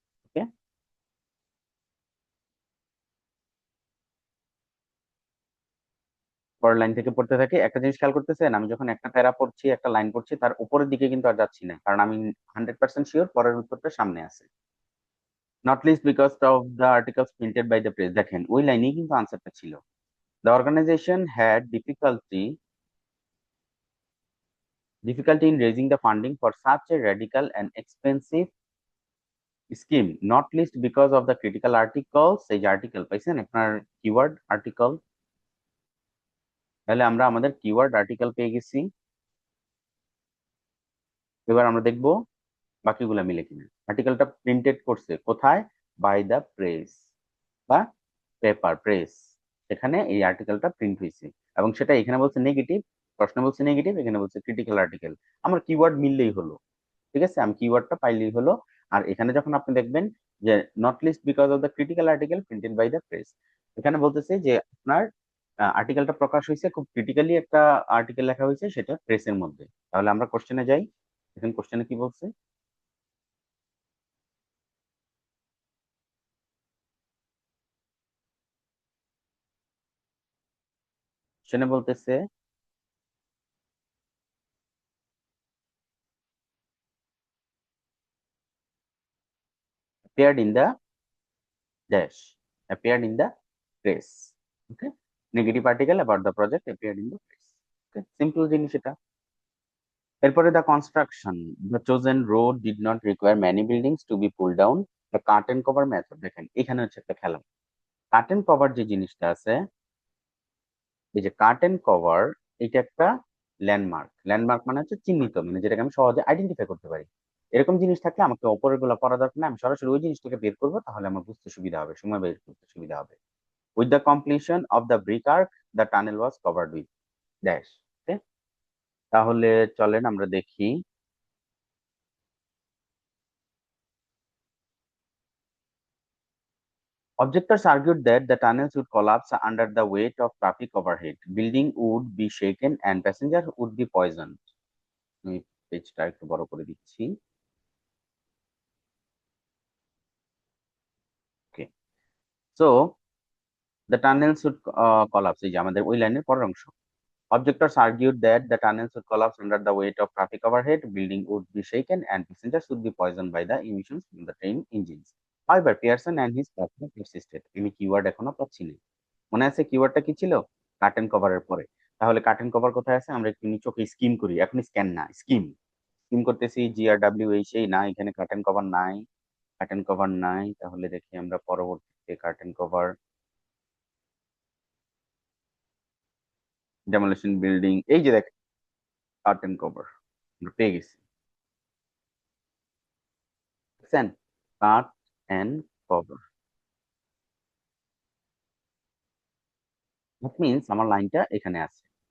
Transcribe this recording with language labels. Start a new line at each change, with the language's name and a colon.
Bangla: ওকে, পরের লাইন থেকে পড়তে থাকি। একটা জিনিস খেয়াল করতেছেন, আমি যখন একটা প্যারা পড়ছি একটা লাইন পড়ছি তার উপরের দিকে কিন্তু আর যাচ্ছি না, কারণ আমি 100% শিওর পরের উত্তরটা সামনে আছে।
English: not least because of the articles printed by the press,
Bangla: দেখেন ওই লাইনেই কিন্তু আনসারটা ছিল।
English: the organization had difficulty in raising the funding for such a radical and expensive scheme, not least because of the critical articles,
Bangla: এই যে article পাইছেন আপনার কিওয়ার্ড আর্টিকেল, তাহলে আমরা আমাদের কিওয়ার্ড আর্টিকেল পেয়ে গেছি। এবার আমরা দেখব বাকিগুলা মিলে কিনা। আর্টিকেলটা প্রিন্টেড করছে কোথায়, বাই দ্য প্রেস বা পেপার প্রেস, এখানে এই আর্টিকেলটা প্রিন্ট হয়েছে এবং সেটা এখানে বলছে নেগেটিভ, প্রশ্ন বলছে নেগেটিভ, এখানে বলছে ক্রিটিক্যাল আর্টিকেল। আমার কিওয়ার্ড মিললেই হলো, ঠিক আছে, আমি কিওয়ার্ডটা পাইলেই হলো। আর এখানে যখন আপনি দেখবেন যে
English: not least because of the critical article printed by the press,
Bangla: এখানে বলতেছে যে আপনার আর্টিকেলটা প্রকাশ হয়েছে খুব ক্রিটিক্যালি একটা আর্টিকেল লেখা হয়েছে সেটা প্রেসের মধ্যে। তাহলে আমরা কোশ্চেনে যাই, এখন কোশ্চেনে কি বলছে, কোশ্চেনে বলতেছে
English: appeared in the dash, appeared in the press. Okay, negative article about the project appeared in the press.
Bangla: Okay, simple জিনিস এটা।
English: এরপরে the construction, the chosen road did not require many buildings to be pulled down, the curtain cover method,
Bangla: দেখেন এখানে হচ্ছে একটা খেলা। Curtain cover যে জিনিসটা আছে, এই যে কার্টেন কভার, এটা একটা ল্যান্ডমার্ক, ল্যান্ডমার্ক মানে হচ্ছে চিহ্নিত, মানে যেটাকে আমি সহজে আইডেন্টিফাই করতে পারি। এরকম জিনিস থাকলে আমাকে অপরের গুলা পড়া দরকার না, আমি সরাসরি ওই জিনিসটাকে বের করবো, তাহলে আমার বুঝতে সুবিধা হবে, সময় বের করতে সুবিধা হবে।
English: With the completion of the brick arch the tunnel was covered with dash.
Bangla: ওকে, তাহলে চলেন আমরা দেখি।
English: Objectors argued that the tunnels would collapse under the weight of traffic overhead, building would be shaken and passengers would be poisoned.
Bangla: আমি পেজটা একটু বড় করে দিচ্ছি। ওকে,
English: so the tunnels would collapse,
Bangla: এই যে আমাদের ওই লাইনের পরের অংশ।
English: Objectors argued that the tunnels would collapse under the weight of traffic overhead, building would be shaken, and passengers would be poisoned by the emissions from the train engines. However, Pearson and his partner persisted.
Bangla: আমি keyword এখনো পাচ্ছি না, মনে আছে কিওয়ার্ডটা কি ছিল, curtain কভারের পরে। তাহলে কার্টেন কভার কোথায় আছে, আমরা একটু চোখে স্কিম করি, এখন স্ক্যান না, স্কিম স্কিম করতেছি, GRW এই সেই না, এখানে কার্টেন কভার নাই, কার্টেন কভার নাই। তাহলে দেখি আমরা পরবর্তীতে কার্টেন কভার, ডেমোলিশন বিল্ডিং, এই যে দেখ কার্টেন কভার আমরা পেয়ে গেছি, দেখছেন, কাট এন্ড কভার, দ্যাট মিনস আমার লাইনটা এখানে আছে।